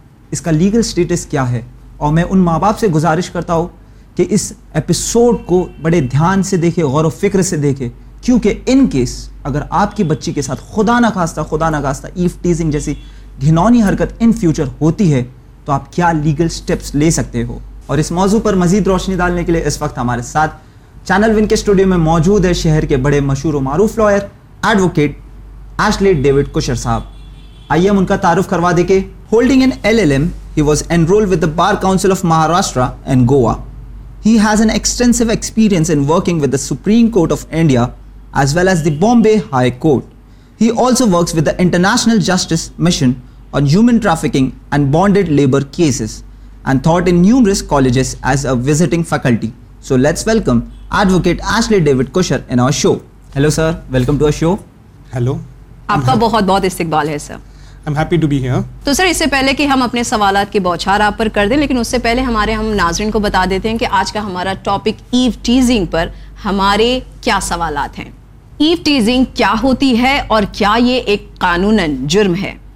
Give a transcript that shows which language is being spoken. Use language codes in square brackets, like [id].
[ur] اس کا legal status کیا ہے۔ اور میں ان ماں باپ سے گزارش کرتا ہوں کہ اس ایپیسوڈ کو بڑے دھیان سے دیکھے، غور و فکر سے دیکھے، کیونکہ ان کیس اگر آپ کی بچی کے ساتھ خدا نہ خواستہ ایف ٹیزنگ جیسی گھنونی حرکت ان فیوچر ہوتی ہے تو آپ کیا لیگل سٹیپس لے سکتے ہو۔ اور اس موضوع پر مزید روشنی ڈالنے کے لیے اس وقت ہمارے ساتھ چینل ون کے اسٹوڈیو میں موجود ہے شہر کے بڑے مشہور و معروف لائر ایڈوکیٹ ایشلی ڈیوڈ کشر صاحب۔ آئیے ہم ان کا تعارف کروا دے کے۔ [en] Holding an L L M, he was enrolled with the bar council of Maharashtra and Goa. He has an extensive experience in working with the Supreme Court of India as well as the Bombay High Court. He also works with the International Justice Mission on human trafficking and bonded labor cases and taught in numerous colleges as a visiting faculty. So let's welcome Advocate Ashley David Kusher in our show. Hello sir, welcome to our show. Hello. [ur] Aapka bahut bahut istiqbal hai sir. [en] I'm happy to be here. [ur] تو سر اس سے پہلے کہ ہم اپنے سوالات کی بوچھار آپ پر کر دیں، لیکن اس سے پہلے ہمارے ہم ناظرین کو بتا دیتے ہیں کہ آج کا ہمارا ٹاپک ایو ٹیزنگ پر ہمارے کیا سوالات ہیں۔ ایو ٹیزنگ کیا ہوتی ہے اور کیا یہ ایک قانوناً جرم ہے؟